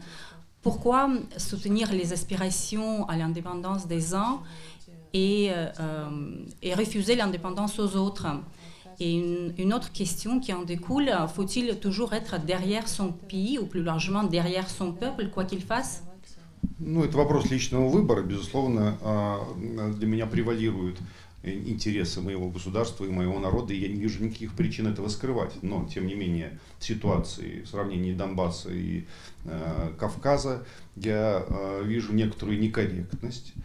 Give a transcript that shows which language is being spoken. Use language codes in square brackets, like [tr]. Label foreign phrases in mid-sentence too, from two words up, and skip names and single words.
[fr] Pourquoi soutenir les aspirations à l'indépendance des uns et refuser l'indépendance aux autres? Et une autre question qui en découle, faut-il toujours être derrière son pays ou plus largement derrière son peuple, quoi qu'il fasse? [ru] Ну, это вопрос личного выбора, безусловно, для меня превалируют интересы моего государства и моего народа, и я не вижу никаких причин этого скрывать. Но, тем не менее, в ситуации, в сравнении Донбасса и Кавказа, я вижу некоторую некорректность.